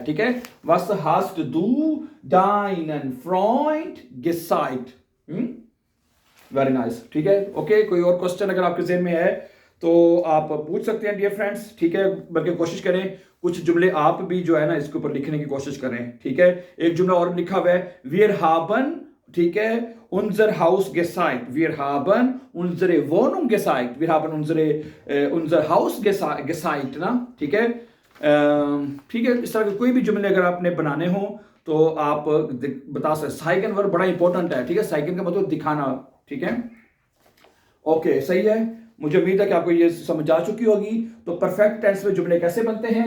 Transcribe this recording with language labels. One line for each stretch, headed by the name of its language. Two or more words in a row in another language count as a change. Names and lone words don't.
Urdu: ٹھیک ہے,
German: Was hast du deinem Freund gezeigt,
English: very nice,
Urdu: ٹھیک ہے، اوکے. کوئی اور کویسچن اگر آپ کے ذہن میں ہے تو آپ پوچھ سکتے ہیں
English: dear friends,
Urdu: ٹھیک ہے. بلکہ کوشش کریں کچھ جملے آپ بھی جو ہے نا اس کے اوپر لکھنے کی کوشش کریں، ٹھیک ہے. ایک جملہ اور لکھا ہوا ہے,
German: wir haben,
Urdu: ٹھیک ہے,
German: unser Haus gezeigt, wir haben unsere Wohnung gezeigt, wir haben unser Haus gezeigt ना, ठीक है।
Urdu: ٹھیک ہے، اس طرح کے کوئی بھی جملے اگر آپ نے بنانے ہو تو آپ بتا سکتے. سائگن ورب بڑا امپورٹنٹ ہے، ٹھیک ہے۔ سائگن کا مطلب دکھانا، ٹھیک ہے، اوکے، صحیح ہے. مجھے امید ہے کہ آپ کو یہ سمجھ آ چکی ہوگی۔ تو
English: perfect tense
Urdu: میں جملے کیسے بنتے ہیں?